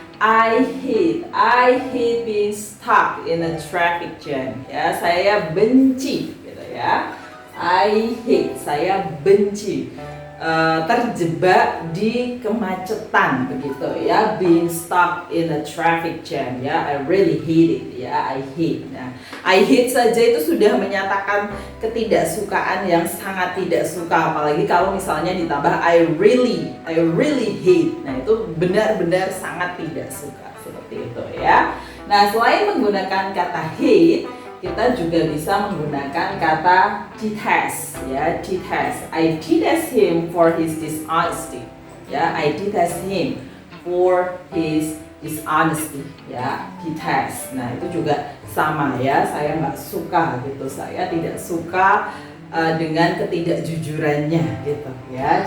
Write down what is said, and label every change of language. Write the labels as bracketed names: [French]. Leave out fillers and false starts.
[English] I hate being stuck in a traffic jam [Indonesian] ya. Saya benci gitu ya. I hate, saya benci terjebak di kemacetan begitu ya, [English] being stuck in a traffic jam [Indonesian] ya. [English] I really hate it ya. I hate. [Indonesian] Nah, I hate saja itu sudah menyatakan ketidaksukaan yang sangat tidak suka, apalagi kalau misalnya ditambah [English] I really hate. [Indonesian] Nah, itu benar-benar sangat tidak suka seperti itu ya. Nah, selain menggunakan kata hate, kita juga bisa menggunakan kata detest ya, detest. [English] I detest him for his dishonesty ya. I detest him for his dishonesty [Indonesian] ya, [English] detest. [Indonesian] Nah itu juga sama ya, saya nggak suka gitu, saya tidak suka dengan ketidakjujurannya gitu ya.